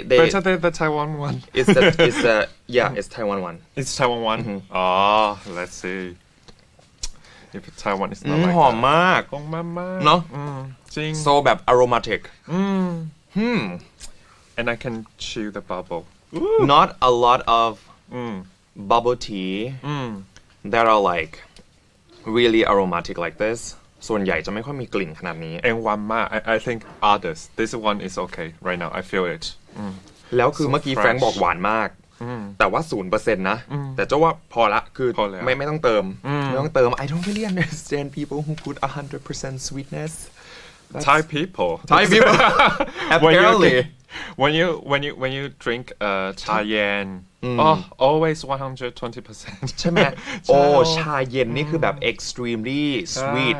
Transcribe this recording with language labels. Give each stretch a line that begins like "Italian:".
English: Better than the Taiwan one. it's Taiwan one. It's Taiwan one. Oh, let's see. If Taiwan is not like
Thai: หอมมาก คงมากๆ เนาะ จริง
English: so แบบ aromatic And I can chew the bubble. not a lot of bubble tea that are like really aromatic like this
Thai: ส่วนใหญ่จะไม่ค่อยมีกลิ่นขนาดนี้
English: And one more, I think others. This one is okay right now. I feel it.
Thai: แล้วคือเมื่อกี้
English: fresh
Thai: แฟรงค์บอกหวานมากแต่ว่า 0% นะแต่เจ้าว่าพอละคือ พอแล้ว ไม่ต้องเติมไม่ต้องเติม
English: I don't really understand people who put 100% sweetness Thai people. Thai people apparently When you drink cha yan, always 120%.
Thai: ใช่ไหมโอ้ชาเย็นนี่คือแบบ
English: extremely sweet